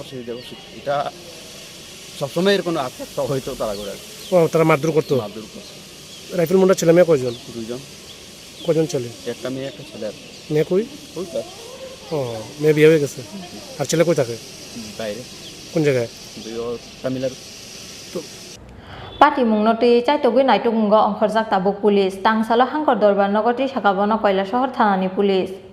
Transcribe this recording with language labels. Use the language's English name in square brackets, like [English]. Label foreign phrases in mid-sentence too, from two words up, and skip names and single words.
[Bangla] এটা সবসময় এর কোনো আত্মহত্যা হয়তো তারা করে ও তারা মারধর করতো? রাইফেল মুন্ডার ছেলে মেয়ে কয়জন? 2জন। কয়জন ছেলে? একটা মেয়ে একটা ছেলে। মেয়ে কই? ওই তো ও মেয়ে বিয়ে হয়ে গেছে। আর ছেলে কই থাকে? বাইরে। কোন জায়গায়? তামিলনাড়ু। [Kok Borok] Pati mung no tui chaitogui naitungo ongkhorjak tabuk police tangsalo hangkor dorbar nogoti sakabono Koilashahar thanani police